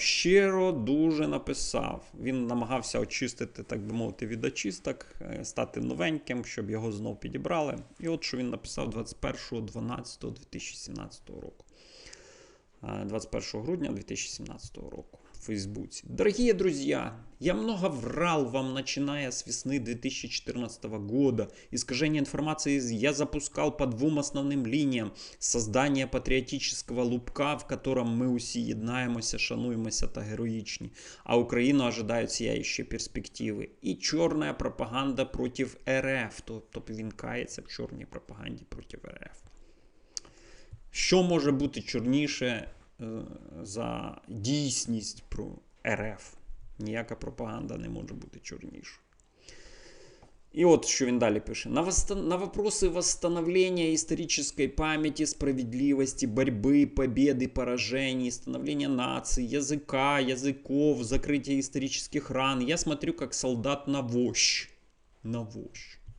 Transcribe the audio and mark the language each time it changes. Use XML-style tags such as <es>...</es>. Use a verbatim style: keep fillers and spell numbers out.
<uk>Щиро дуже написав. Він намагався очистити, так би мовити, від очисток, стати новеньким, щоб його знов підібрали. І от що він написав двадцять першого дванадцятого дві тисячі сімнадцятого року. двадцять першого грудня дві тисячі сімнадцятого року в Фейсбуці.</uk> <ru>Дорогие друзья, я много врал вам, начиная с весны две тысячи четырнадцатого года. Искажение информации я запускал по двум основным линиям. Создание патриотического лубка, в котором мы</ru> <uk>усі єднаємося, шануємося та героїчні.</uk> <ru>А Украину ожидают сияющие перспективы. И черная пропаганда против РФ.</ru> <uk>Тобто він кається в чорній пропаганді проти РФ. Що може бути чорніше за дійсність про РФ? Ніяка пропаганда не може бути чорнішою. І от що він далі пише. На, восст...</uk> <ru>на вопросы восстановления исторической памяти, справедливости, борьбы, победы, поражений, становления наций, языка, языков, закрытия исторических ран, я смотрю как солдат на вощ. На вощ.</ru>